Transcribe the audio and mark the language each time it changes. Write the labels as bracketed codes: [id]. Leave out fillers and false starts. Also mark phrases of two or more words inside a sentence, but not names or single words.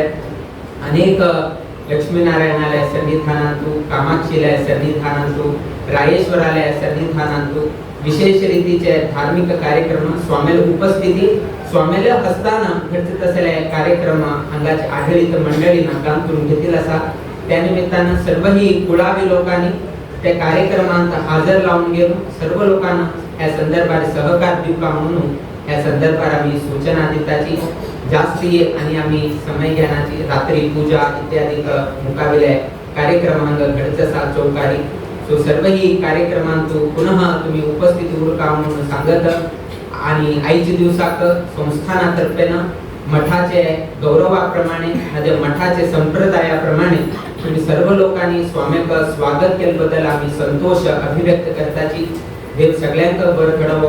[kok] अनेक लक्ष्मीनारायणालय सन्निधानांतू, कामाक्षीलय सन्निधानांतू, रायेश्वरालय सन्निधानांतू विशेष रीतीचे धार्मिक कार्यक्रम स्वामेल उपस्थिती स्वामेल हस्तान घडत असले कार्यक्रम हांगाची आढळीत मंडळी हांगातून घेतलेली आसा. त्या निमित्तान सर्वही कुळावी लोकांनी त्या कार्यक्रमांत हाजर लावून घेवन सर्व लोकांना ह्या संदर्भात सहकार दिवपा म्हणून ह्या संदर्भात आम्ही सूचना दिताची. जास्ती आणि आम्ही समय घेण्याची रात्री पूजा इत्यादी मुकाविले कार्यक्रमांक घडत आसा चौकारी. सो सर्व ही कार्यक्रमांत पुनः तुम्ही उपस्थित उरका म्हणून सांगत आणि आईचे दिवसाक संस्थानातर्फे मठाचे गौरवाप्रमाणे म्हणजे मठाचे संप्रदायाप्रमाणे तुम्ही सर्व लोकांनी स्वामीक स्वागत केल्याबद्दल आम्ही संतोष अभिव्यक्त करताची देव सगळ्यांक बर घडवो.